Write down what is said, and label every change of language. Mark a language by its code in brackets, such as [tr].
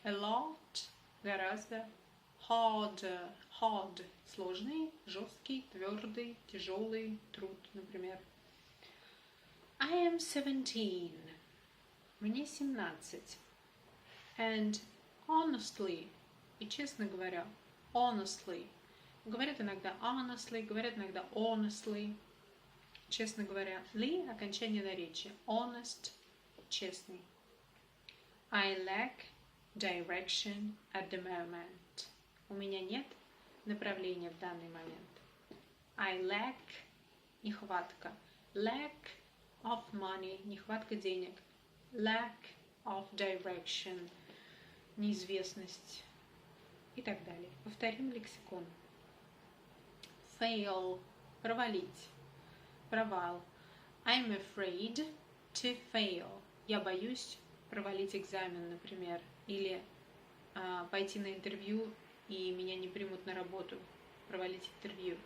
[en] A lot, [ru] гораздо. [en] Harder, hard, [ru] сложный, жесткий, твердый, тяжелый труд, например. [en] I am 17. [ru] Мне 17. [en] And honestly, [ru] и честно говоря, [en] honestly. [ru] Говорят иногда [en] honestly, [ru] говорят иногда honestly. Честно говоря, ли окончание наречия. [en] Honest, [ru] честный. [en] I lack direction at the moment. [ru] У меня нет направления в данный момент. [en] I lack [ru] нехватка. [en] Lack of money, [ru] нехватка денег. [en] Lack of direction, [ru] неизвестность и так далее. Повторим лексикон. [en] Fail, [ru] провалить, провал. [en] I'm afraid to fail. [ru] Я боюсь провалить экзамен, например, или пойти на интервью и меня не примут на работу, провалить интервью.